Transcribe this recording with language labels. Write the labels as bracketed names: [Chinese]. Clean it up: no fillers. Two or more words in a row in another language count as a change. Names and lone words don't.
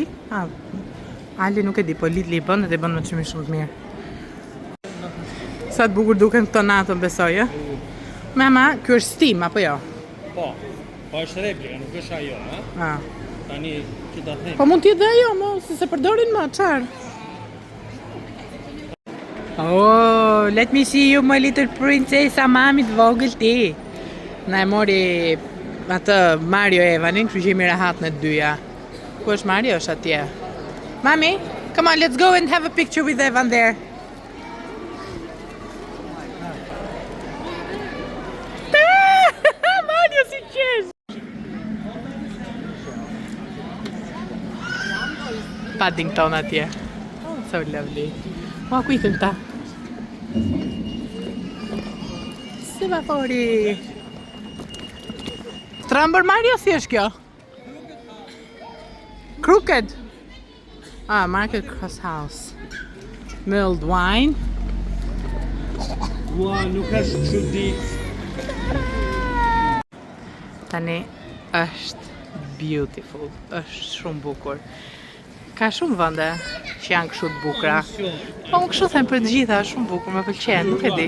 [Albanian] Ali nuk e di, po Lidli i bën edhe i bën me çmim shumë të mirë. Sa të bukur duken këto natën, besoj, ë? Mama, ky është Steam apo jo? Po është replika, nuk është ajo, ha? Tani që ta them. Po mund t'jetë dhe ajo, mo, se përdorin më, çfarë? [English] Oh, let me see you, my little princess, [Albanian] a mamit vogël ti. Na e mori atë Mario Evanin, kështu që jemi rahat në dyja. Ku është Mario? Është atje. [English] Mami, come on, let's go and have a picture with Evan there. [Albanian] Mario si qesh! Paddington atje. [English] Oh, so lovely. [Albanian] Ma ku ikën këta? Semafori. Trambër Mario si është kjo? [English] Crooked. Market Cross House. mulled wine. [Albanian] Ua, nuk është çudi. Tani është beautiful, është shumë bukur. Ka shumë vende që janë kështu të bukura. Po unë kështu them për të gjitha, është shumë bukur, më pëlqen, nuk e di.